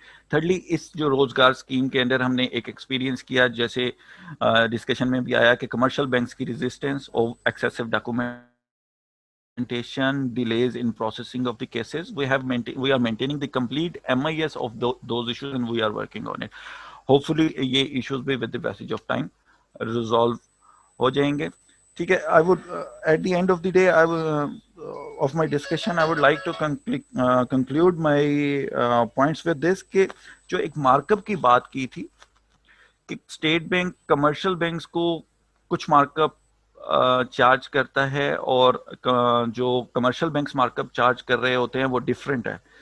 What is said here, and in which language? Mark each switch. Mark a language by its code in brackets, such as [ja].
[ur] Thirdly, اس جو روزگار scheme کے اندر ہم نے ایک ایکسپیرینس کیا, جیسے ڈسکشن میں بھی آیا کہ کمرشل بینکس کی ریزسٹنس اور excessive documentation, delays in processing of the cases, we are maintaining the complete MIS of those issues and we are working on it. [en] Hopefully یہ issues بھی with the passage of time resolve ہو جائیں گے. [ur] ٹھیک ہے, I would at the end of the day of my discussion I would like to conclude my points with this کہ جو ایک mark up کی بات کی تھی کہ اسٹیٹ بینک کمرشل بینکس کو کچھ مارک اپ چارج کرتا ہے اور جو commercial banks mark up charge کر رہے ہوتے ہیں وہ ڈفرینٹ ہے.